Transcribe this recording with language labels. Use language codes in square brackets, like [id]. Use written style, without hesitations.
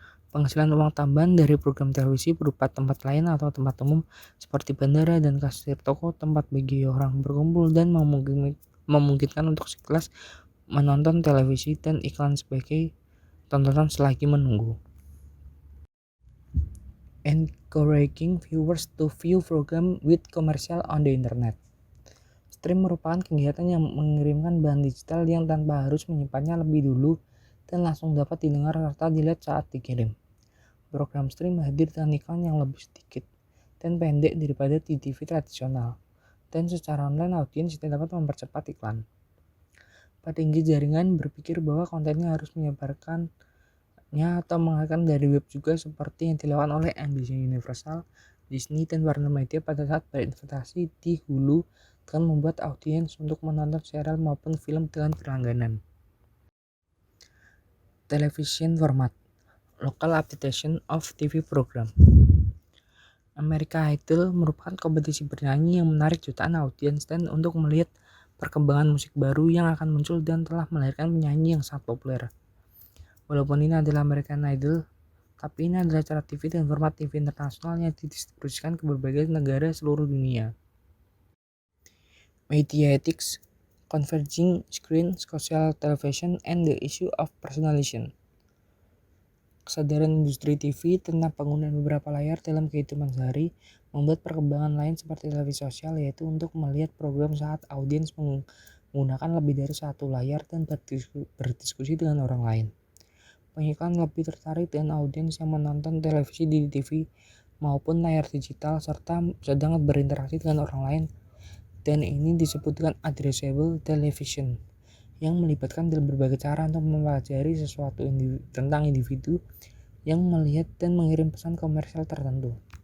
[id] Penghasilan uang tambahan dari program televisi berupa tempat lain atau tempat umum seperti bandara dan kasir toko, tempat bagi orang berkumpul, dan memungkinkan untuk sekelas menonton televisi dan iklan sebagai tontonan selagi menunggu. [en] Encouraging viewers to view program with commercial on the internet. [id] Stream merupakan kegiatan yang mengirimkan bahan digital yang tanpa harus menyimpannya lebih dulu dan langsung dapat didengar serta dilihat saat dikirim. Program stream hadir dengan iklan yang lebih sedikit dan pendek daripada di TV tradisional, dan secara online audiens dapat mempercepat iklan. Petinggi jaringan berpikir bahwa kontennya harus menyebarkannya atau mengalihkan dari web juga, seperti yang dilakukan oleh NBC Universal, Disney, dan Warner Media pada saat berinvestasi di Hulu dengan membuat audiens untuk menonton serial maupun film dengan berlangganan. [en] Television format, local adaptation of TV program. [id] American Idol merupakan kompetisi bernyanyi yang menarik jutaan audiens dan untuk melihat perkembangan musik baru yang akan muncul dan telah melahirkan penyanyi yang sangat populer. Walaupun ini adalah American Idol, tapi ini adalah acara TV dan format TV internasional yang didistribusikan ke berbagai negara seluruh dunia. [en] Media ethics, converging screen, social television, and the issue of personalization. [id] Kesadaran industri TV tentang penggunaan beberapa layar dalam kehidupan sehari membuat perkembangan lain seperti televisi sosial, yaitu untuk melihat program saat audiens menggunakan lebih dari satu layar dan berdiskusi dengan orang lain. Pengiklan lebih tertarik dengan audiens yang menonton televisi di TV maupun layar digital serta sedang berinteraksi dengan orang lain, dan ini disebut dengan addressable television, yang melibatkan berbagai cara untuk mempelajari sesuatu tentang individu yang melihat dan mengirim pesan komersial tertentu.